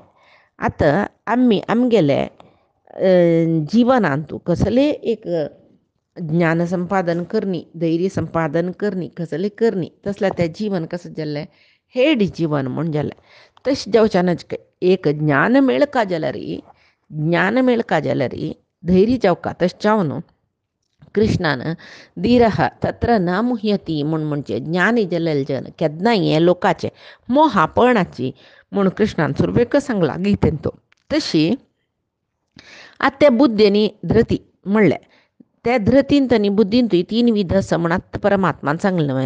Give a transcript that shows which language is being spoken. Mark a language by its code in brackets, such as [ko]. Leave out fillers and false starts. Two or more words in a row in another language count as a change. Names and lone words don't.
[kok] आतां आमगेले जिवनांतू कसले एक ज्ञान संपादन करनी, धैर्य संपादन करनी, कसले करनी तसलें तें जीवन कशें जाल्लें हेड जीवन म्हूण जालें. तशें जावच्यान एक ज्ञान मेळका जाल्यार धैर्य जावका. तशें जावन कृष्णान [sa] धीरः तत्र न मुह्यती [kok] म्हणचे ज्ञानी जाल्लें जन केन्नाय हें लोकाचें मोह पळनाची म्हूण कृष्णान सुरवेक सांगला गीतेन तो. तशी आतां त्या बुद्धी आनी धृती म्हणलें त्या धृतींत आनी बुद्धींतूय 3 विध आसा म्हूण आतां परमात्मान सांगलें न्हय.